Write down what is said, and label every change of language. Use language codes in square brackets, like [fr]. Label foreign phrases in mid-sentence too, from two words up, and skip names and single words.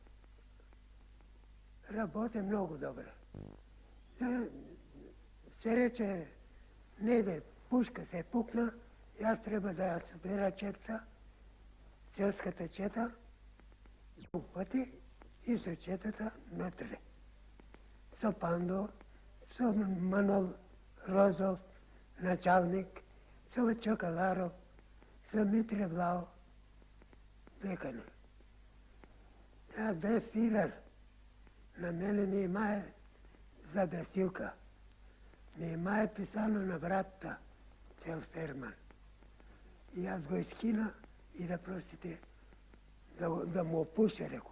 [mk] Работе многу добро. Се рече, неде пушка се пукна [bg] И аз трябва да събера четата, селската чета, пъти и с четата вътре. [mk] Со Пандо, со Манол Розов, началник, со Чокаларов, со Митре Влао, декане. [bg] Аз бе филер. [mk] На мене ми имае за бесилка. Ми имае писано на вратата цел Ферман. [bg] И аз го изкина и да простите, да му опуша, реко.